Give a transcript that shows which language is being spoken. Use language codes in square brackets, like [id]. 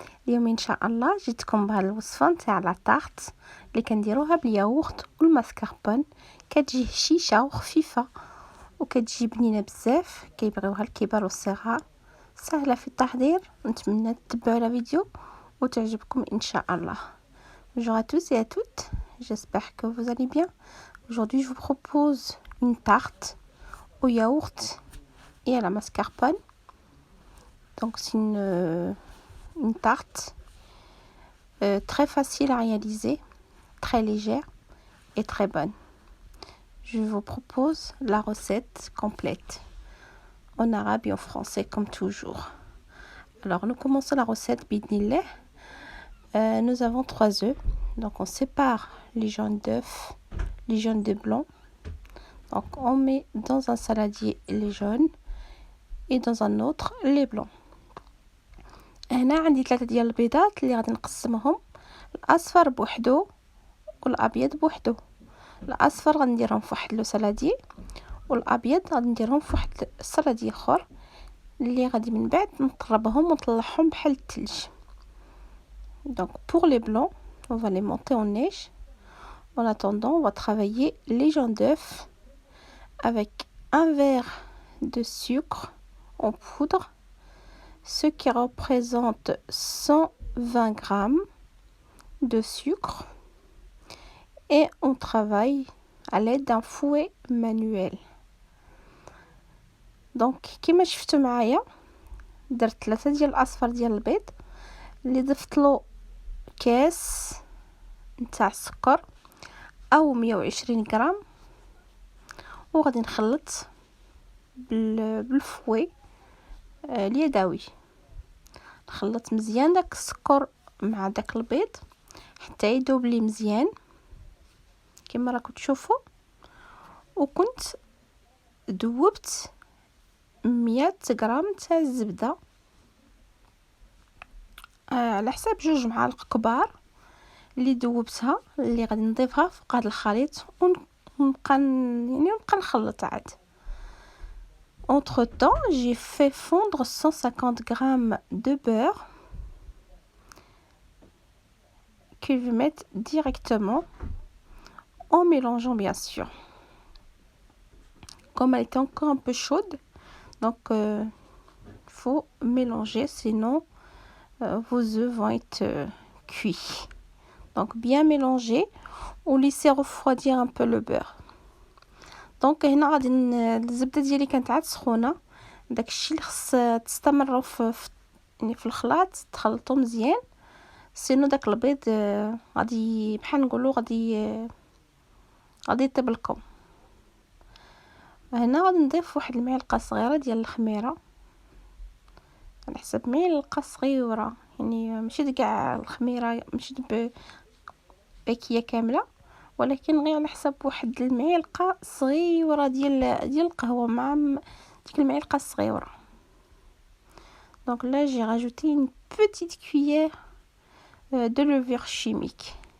[ar] اليوم ان شاء الله جيتكم بهذه الوصفه نتاع لا طارت اللي كنديروها بالياغورت والماسكربون. كتجي هشيشه وخفيفه وكتجي بنينه بزاف، كيبغيوها الكبار والصغار. سهله في التحضير، نتمنى تتبعوا لا فيديو وتعجبكم ان شاء الله. [fr] Bonjour à tous et à toutes, j'espère que vous allez bien. Aujourd'hui je vous propose une tarte au yaourt et à la mascarpone. Donc c'est une tarte très facile à réaliser, très légère et très bonne. Je vous propose la recette complète en arabe et en français comme toujours. Alors nous commençons la recette bidnillah. Nous avons 3 œufs, donc on sépare les jaunes d'œufs, les jaunes de blanc. Donc on met dans un saladier les jaunes et dans un autre les blancs. [ar] هنا عندي 3 ديال البيضات اللي غادي نقسمهم، الاصفر بوحدو والابيض بوحدو. الاصفر غنديرهم في واحد لو سالادي والابيض غنديرهم في واحد السالادي اخر اللي غادي من بعد نطربهم ونطلعهم بحال الثلج. [fr] Donc pour les blancs, on va les monter en neige. En attendant, on va travailler les jaunes d'œufs avec un verre de sucre en poudre, ce qui représente 120 grammes de sucre, et on travaille à l'aide d'un fouet manuel. [ar] Donc كما شفتوا معايا درت 3 ديال الاصفر ديال البيض اللي ضفت له كاس نتاع السكر او 120 غرام، وغادي نخلط بالفوي اليدوي. نخلط مزيان داك السكر مع داك البيض حتى يذوب لي مزيان كما راكم تشوفوا. وكنت ذوبت 100 غرام تاع الزبده على حساب 2 معالق كبار اللي ذوبتها، اللي غادي نضيفها فوق هذا الخليط ونبقى نخلط عاد. [fr] Entre temps, j'ai fait fondre 150 grammes de beurre que je vais mettre directement en mélangeant bien sûr. Comme elle était encore un peu chaude, donc faut mélanger, sinon vos œufs vont être cuits. Donc bien mélanger ou laisser refroidir un peu le beurre. [ar] دونك هنا غادي الزبده ديالي كانت عاد سخونه، داكشي اللي خص تستمروا يعني في الخلاط تخلطوا مزيان، سينو داك البيض غادي بحال نقولوا غادي يطيب لكم. هنا غادي نضيف واحد المعلقه صغيره ديال الخميره على حسب معلقه صغيره، يعني ماشي كاع الخميره ماشي باكيه كامله، ولكن غير على حسب واحد المعلقه صغيره ديال القهوه مع ديك المعلقه الصغيره. [fr] Donc là j'ai rajouté une petite cuillère de levure chimique.